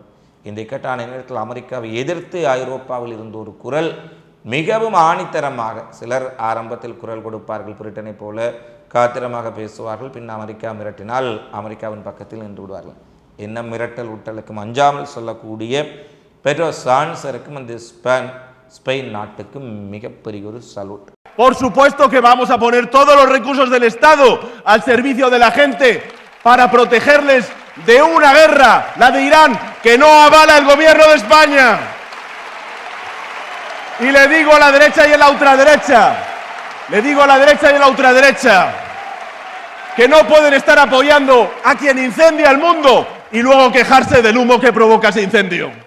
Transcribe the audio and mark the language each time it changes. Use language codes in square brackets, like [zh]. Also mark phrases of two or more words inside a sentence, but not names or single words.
[ta] இந்த இக்கட்டான நேரத்தில் அமெரிக்காவை எதிர்த்து ஐரோப்பாவில் இருந்த ஒரு குரல் மிகவும் ஆணித்தரமாக, சிலர் ஆரம்பத்தில் குரல் கொடுப்பார்கள், பிரிட்டனை போல காத்திரமாக பேசுவார்கள், பின் அமெரிக்கா மிரட்டினால் அமெரிக்காவின் பக்கத்தில் நின்று விடுவார்கள். என்ன மிரட்டல் உட்டலுக்கும் அஞ்சாமல் சொல்லக்கூடிய பெட்ரோ சான்சருக்கும் அந்த ஸ்பெயின் நாட்டுக்கும் மிகப்பெரிய ஒரு சலூட். [es] Por supuesto que vamos a poner todos los recursos del Estado al servicio de la gente para protegerles de una guerra, la de Irán, que no avala el gobierno de España. Y le digo a la derecha y a la ultraderecha, que no pueden estar apoyando a quien incendia el mundo y luego quejarse del humo que provoca ese incendio.